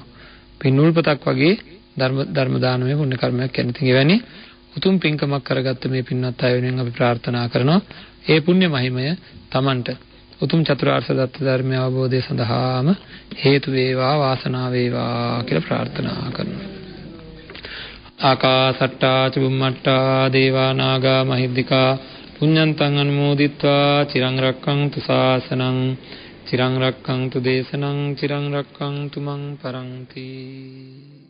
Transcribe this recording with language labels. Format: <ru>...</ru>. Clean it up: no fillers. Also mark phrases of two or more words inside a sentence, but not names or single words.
<si>පින් උල්පතක් වගේ ධර්ම දානමය පුණ්‍ය කර්මයක් කියන්නේ. ඉතින් එවැනි උතුම් පින්කමක් කරගත්ත මේ පින්වත් අය වෙනුවෙන් අපි ප්‍රාර්ථනා කරනවා. ඒ පුණ්‍ය මහිමය Tamanට උතුම් චතුරාර්ය සත්‍ය ධර්මය අවබෝධය සඳහාම හේතු වේවා, වාසනාව වේවා කියලා ප්‍රාර්ථනා කරනවා.</si> <pi>ආකාසට්ටා චුම්මට්ටා දේවා නාග මහිද්దికා පුඤ්ඤන්තං අනුමෝදිත්වා චිරං රක්ඛන්තු ශාසනං චිරං රක්ඛන්තු දේශනං චිරං රක්ඛන්තු මං පරන්ති.</pi>